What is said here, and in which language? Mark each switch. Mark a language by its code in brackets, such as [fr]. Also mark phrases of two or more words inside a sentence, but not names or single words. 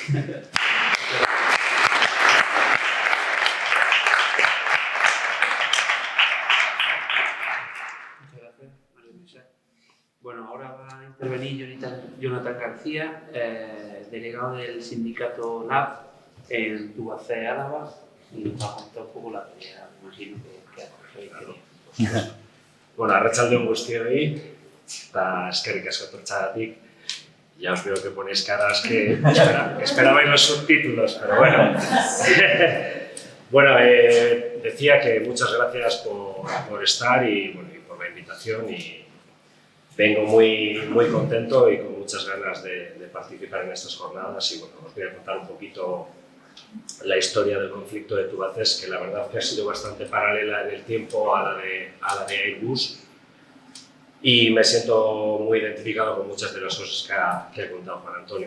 [es] Muchas gracias, María Luisa. Bueno, ahora va a intervenir Jonathan García, delegado del sindicato NAV en Tubacex Álava, y nos va a contar un poco la tarea, me imagino que hace. [eu] Bueno, arratsaldeon guztioi, eta eskerrik asko etortzeagatik. [es] Ya os veo que ponéis caras que esperabais los subtítulos, pero bueno. Bueno, decía que muchas gracias por estar y por la invitación, y vengo muy contento y con muchas ganas de participar en estas jornadas, y bueno, os voy a contar un poquito la historia del conflicto de Tubacex, que la verdad que ha sido bastante paralela en el tiempo a la de Airbus, y me siento muy identificado con muchas de las cosas que ha contado Juan Antonio.